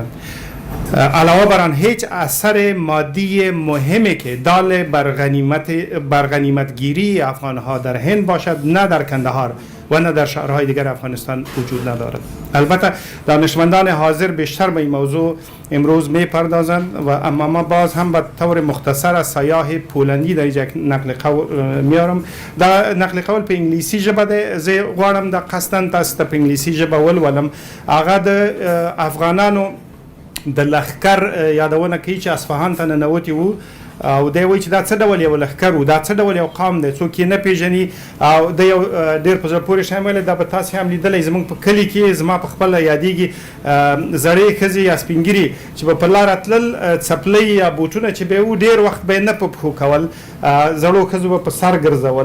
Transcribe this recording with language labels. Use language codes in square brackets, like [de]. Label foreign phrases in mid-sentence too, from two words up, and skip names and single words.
[fa] علاوه بر آن هیچ اثر مادی مهمی که دال بر غنیمتگیری افغانها در هند باشد نه در کندهار و نه در شهرهای دیگر افغانستان وجود ندارد. البته دانشمندان حاضر بیشتر به این موضوع امروز می پردازند و اما ما باز هم به طور مختصر از سیاح پولندی در اینجا نقل قول میارم. [ps] دا نقل قول په انګلیسي ژبه ده. زه غواړم دا قصداً تاسو ته په انګلیسي ژبه ولولم. هغه د افغانانو د لښکر یادونه کوي چې اصفهان ته ننوتي وو او دی وایي چې دا څه ډول یو لښکر و دا څه ډول یو قام دی څوک یې نه پېژني او د یو ډېر په زړه پورې شی ویلی دا به تاسې هم لیدلی زموږ په کلي کې زما په خپله یادېږي زړې ښځې یا سپین ګیري چې به په لاره تلل څپلۍ یا بوټونه چې به یې و ډېر وخت به یې نه په پښو کول زړو ښځو به په سر ګرځول.